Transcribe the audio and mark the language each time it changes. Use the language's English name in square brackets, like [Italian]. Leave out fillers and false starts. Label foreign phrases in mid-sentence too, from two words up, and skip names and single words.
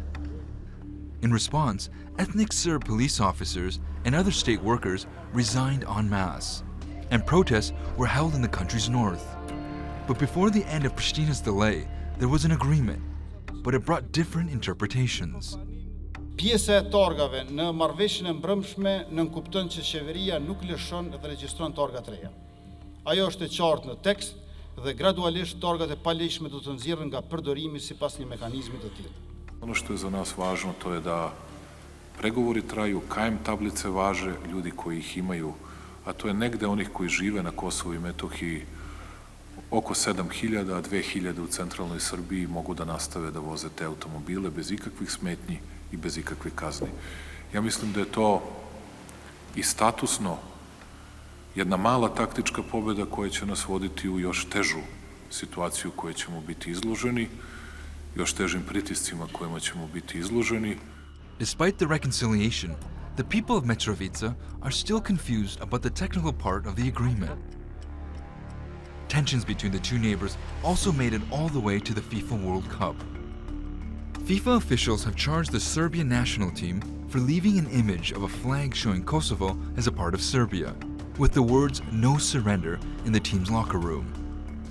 [English] In response, ethnic Serb police officers and other state workers resigned en masse, and protests were held in the country's north. But before the end of Pristina's delay, there was an agreement, but it brought different interpretations. [Albanian] Pjesa e torgave në marrëveshjen e mbrëmshme nënkupton që qeveria nuk lëshon dhe regjistron torga të reja. Ajo është e qartë në tekst dhe gradualisht torgat e palegjshme do të nxjerren nga përdorimi sipas një mekanizmi të tillë. [Serbian] Ono što je za nas važno to je da pregovori traju, KM tablice važe, ljudi koji ih imaju, a to je negde onih koji žive na Kosovu i Metohiji oko 7.000, a 2.000 u centralnoj Srbiji mogu da nastave da voze te automobile bez ikakvih smetnji i bez ikakvih kazni. Ja mislim da je to i statusno jedna mala taktička pobjeda koja će nas voditi u još težu situaciju kojoj ćemo biti izloženi, još težim pritiscima kojima ćemo biti izloženi. [English] Despite the reconciliation, the people of Mitrovica are still confused about the technical part of the agreement. Tensions between the two neighbors also made it all the way to the FIFA World Cup. FIFA officials have charged the Serbian national team for leaving an image of a flag showing Kosovo as a part of Serbia, with the words "No surrender" in the team's locker room.